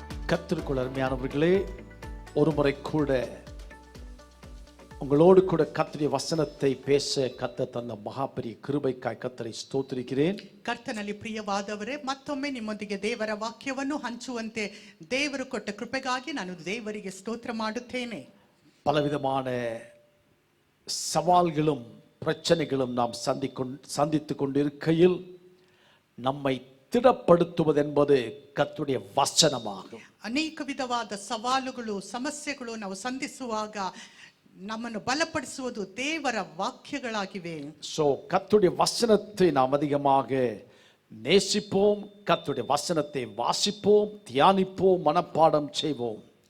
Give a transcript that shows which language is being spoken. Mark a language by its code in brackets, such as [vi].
[ta] கர்த்தருக்குள் அருமையானவர்களே, ஒரு முறை கூட உங்களோடு கூட கர்த்தருடைய வசனத்தை பேச கர்த்தர் தந்த மகா பெரிய கிருபைக்காய் கர்த்தரை ஸ்தோத்திரிக்கிறேன். [kn] ಕರ್ತನಲ್ಲಿ ಪ್ರಿಯವಾದವರೇ, ಮತ್ತೊಮ್ಮೆ ನಿಮ್ಮೊಂದಿಗೆ ದೇವರ ವಾಕ್ಯವನ್ನು ಹಂಚುವಂತೆ ದೇವರು ಕೊಟ್ಟ ಕೃಪೆಗಾಗಿ ನಾನು ದೇವರಿಗೆ ಸ್ತೋತ್ರ ಮಾಡುತ್ತೇನೆ. [ta] பலவிதமான சவால்களும் பிரச்சனைகளும் நாம் சந்தித்துக் கொண்டிருக்கையில் நம்மை திடப்படுத்துவது என்பது கர்த்தருடைய வசனமாகும். [kn] ಅನೇಕ ವಿಧವಾದ ಸವಾಲುಗಳು ಸಮಸ್ಯೆಗಳು ನಾವು ಸಂಧಿಸುವಾಗ ನಮ್ಮನ್ನು ಬಲಪಡಿಸುವುದು ದೇವರ ವಾಕ್ಯಗಳಾಗಿವೆ. [ta] சோ கர்த்தருடைய வசனத்தை நாம் அதிகமாக நேசிப்போம், கர்த்தருடைய வசனத்தை வாசிப்போம், தியானிப்போம், மனப்பாடம் செய்வோம்.